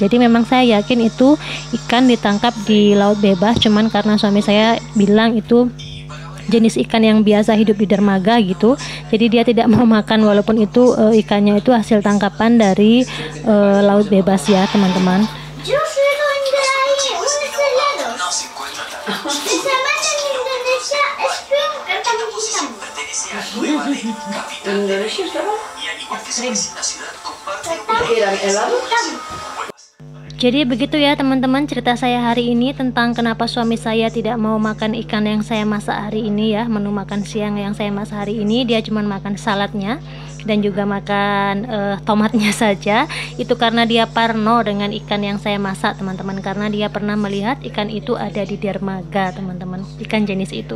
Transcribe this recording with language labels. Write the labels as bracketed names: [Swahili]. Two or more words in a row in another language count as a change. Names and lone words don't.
[Indonesian] Jadi memang saya yakin itu ikan ditangkap di laut bebas, cuman karena suami saya bilang itu jenis ikan yang biasa hidup di dermaga gitu, jadi dia tidak mau makan walaupun itu ikannya itu hasil tangkapan dari laut bebas ya teman-teman. [Spanish] Yo suelo traer unos helados. Que se llaman en Indonesia Spring Kentang. ¿En Indonesia estaba? ¿Eran helados? [Indonesian] Jadi begitu ya teman-teman cerita saya hari ini tentang kenapa suami saya tidak mau makan ikan yang saya masak hari ini ya, menu makan siang yang saya masak hari ini. Dia cuma makan saladnya dan juga makan tomatnya saja. Itu karena dia parno dengan ikan yang saya masak teman-teman, karena dia pernah melihat ikan itu ada di dermaga teman-teman, ikan jenis itu.